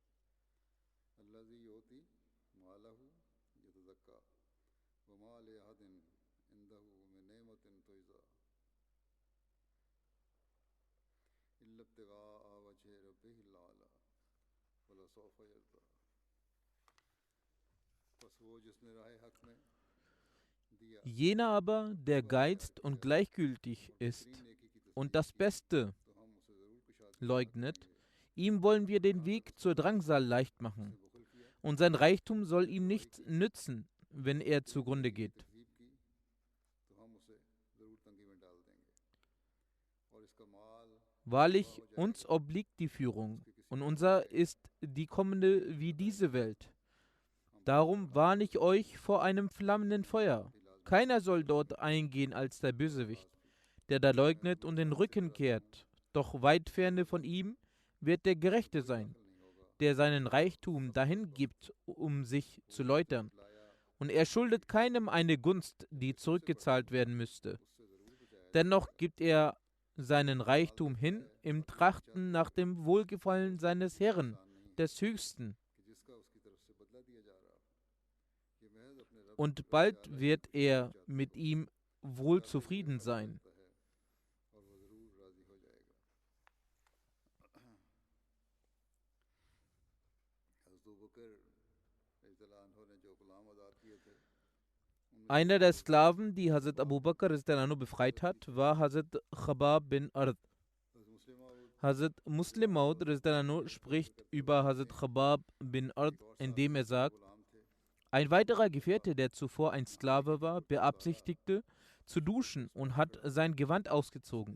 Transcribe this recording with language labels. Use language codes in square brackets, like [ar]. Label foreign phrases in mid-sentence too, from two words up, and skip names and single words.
[ar] وما لأحد عنده من نعمة تجزى إلا ابتغاء وجه ربه الأعلى ولسوف يرضى [ur] بس وہ جس نے راہ حق میں دیا [de] Jener aber, der geizt und gleichgültig ist und das Beste [ur] تو ہم اسے ضرور کشا [de] leugnet, ihm wollen wir den Weg zur Drangsal leicht machen. [ur] بخل کیا [de] Und sein Reichtum soll ihm nichts nützen, wenn er zugrunde geht. [ur] تکلیف کی تو ہم اسے ضرور تنگی میں ڈال دیں گے اور اس کا مال [de] Wahrlich, uns obliegt die Führung, und unser ist die kommende wie diese Welt. Darum warne ich euch vor einem flammenden Feuer. Keiner soll dort eingehen als der Bösewicht, der da leugnet und den Rücken kehrt. Doch weit ferne von ihm wird der Gerechte sein, der seinen Reichtum dahin gibt, um sich zu läutern. Und er schuldet keinem eine Gunst, die zurückgezahlt werden müsste. Dennoch gibt er seinen Reichtum hin im Trachten nach dem Wohlgefallen seines Herrn, des Höchsten. [ur] کہ جس کا اس کی طرف سے بدلہ دیا جا رہا ہو یہ محض اپنے رب [de] Und bald wird er mit ihm wohl zufrieden sein. [ur] کرتا ہے اور وہ ضرور راضی ہو جائے گا حضرت ابو بکر [ar] رضي الله عنه [ur] نے جو غلام آزاد کیے تھے [de] Einer der Sklaven, die Hazrat Abu Bakr rizallahu befreit hat, war Hazrat Khabab bin Ard. Hazrat Muslim Maud rizallahu spricht über Hazrat Khabab bin Ard, indem er sagt: Ein weiterer Gefährte, der zuvor ein Sklave war, beabsichtigte zu duschen und hat sein Gewand ausgezogen.